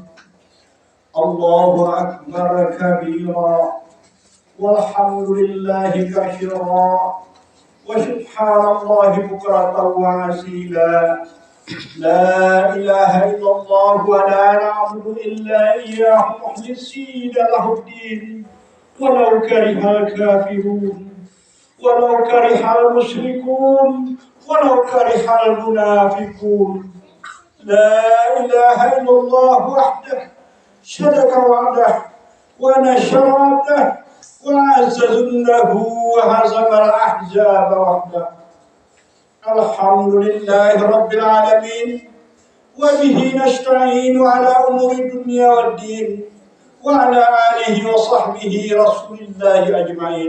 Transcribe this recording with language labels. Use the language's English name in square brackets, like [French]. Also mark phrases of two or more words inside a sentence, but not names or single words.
[Arabic] الله أكبر كبيرا والحمد لله كثيرا وسبحان الله بكرة وأصيلا. لا إله إلا الله ولا نعبد إلا إياه مخلصين له الدين, ولو كره الكافرون ولو كره المشركون ولو كره المنافقون. لا إله إلا الله وحده صدق وعده ونشر عبده وعز ذله وهزم الأحزاب وحده. الحمد لله رب العالمين وبه نستعين على أمور الدنيا والدين وعلى آله وصحبه رسول الله أجمعين.